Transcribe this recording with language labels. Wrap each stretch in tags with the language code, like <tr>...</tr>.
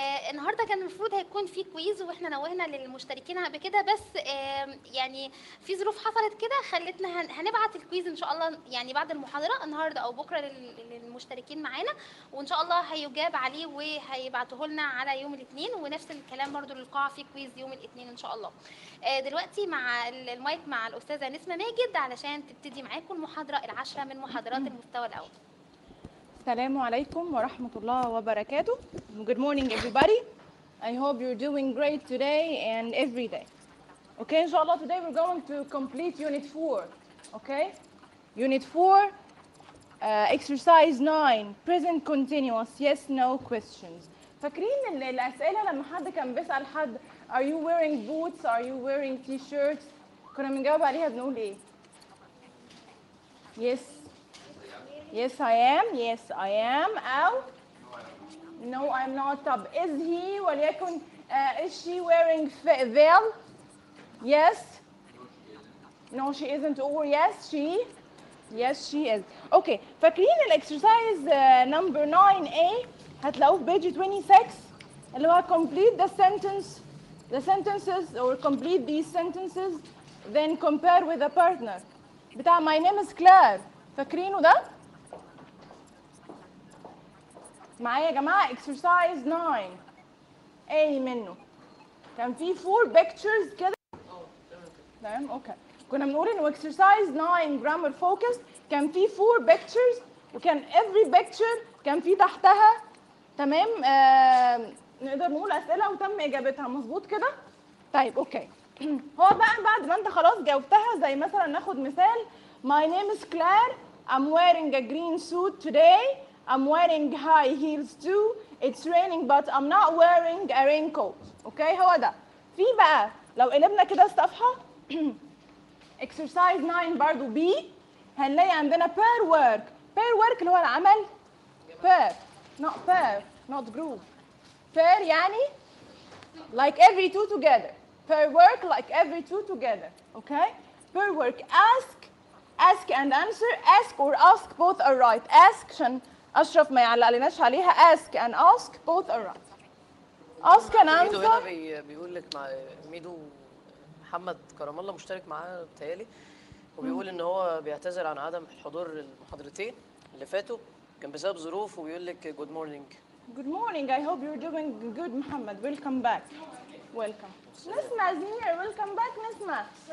<ar>النهاردة كان المفروض هيكون في كويز وإحنا نوهنا للمشتركين بكده، بس يعني في ظروف حصلت كده خلتنا هنبعت الكويز إن شاء الله يعني بعد المحاضرة النهاردة أو بكرة للمشتركين معانا، وإن شاء الله هيجاب عليه وهيبعته لنا على يوم الاثنين، ونفس الكلام برضو للقاعة في كويز يوم الاثنين ان شاء الله. دلوقتي مع المايك مع الأستاذة نسمة ماجد علشان تبتدي معاكم المحاضرة العاشرة من محاضرات المستوى الأول. السلام عليكم ورحمة الله وبركاته.</ar> <en>Good morning everybody. I hope you're doing great today and every day. Okay,</en> <ar>إن شاء الله</ar> <en>today we're going to complete unit 4. Okay? Unit 4 exercise 9 present continuous yes no questions.</en> <ar>فاكرين الأسئلة لما حد كان بيسأل حد</ar> <en>Are you wearing boots? Are you wearing t-shirts?</en> <ar>كنا بنجاوب عليها بنقول ايه؟ Yes.</ar> <en>Yes I am. Yes I am. أو No I'm not.</en> <ar>طب</ar> <en>is he</en> <ar>وليكن</ar> <en>is she wearing veil? Yes. No she isn't. Or yes she. Yes she is. Okay.</en> <ar>فاكرين الاكسرسايز</ar> <en>number 9A؟</en> <ar>هتلاقوه في</ar> <en>page 26</en> <ar>اللي هو</ar> <en>complete the sentence the sentences or complete these sentences then compare with a partner بتاع my name is Claire.</en> <ar>فاكرينه ده؟ معايا يا جماعة</ar> <en>exercise 9 A</en> <ar>منه كان في</ar> <en>4 pictures</en> <ar>كده تمام اوكي كنا بنقول انه</ar> <en>exercise 9 grammar focused</en> <ar>كان في 4 pictures وكان</ar> <en>every picture</en> <ar>كان في تحتها تمام نقدر نقول اسئله وتم اجابتها مظبوط كده طيب اوكي هو بقى بعد ما انت خلاص جاوبتها زي مثلا ناخد مثال</ar> <en>My name is Claire I'm wearing a green suit today I'm wearing high heels too it's raining but I'm not wearing a raincoat</en> <ar>اوكي هو ده في بقى لو قلبنا كده الصفحه exercise 9 برضو B هنلاقي عندنا</ar> <en>pair work pair work</en> <ar>اللي هو العمل pair</ar> <en>Not pair, not group. Pair يعني like every two together. Pair work like every two together. Okay? Pair work ask, ask and answer. Ask or ask both are right.</en> <ar>Ask عشان أشرف ما يعلقلناش عليها.</ar> <en>Ask and ask both are right. Ask and answer.</en> <ar>ميدو هنا بيقول لك مع ميدو محمد كرم الله مشترك معاه بتهيألي وبيقول إن هو بيعتذر عن عدم حضور المحاضرتين اللي فاتوا. كان بسبب ظروف ويقول لك</ar> <en>good morning. Good morning. I hope you're doing good, Mohammed. Welcome back. Welcome. Nesma is here. Welcome back, Nesma.</en>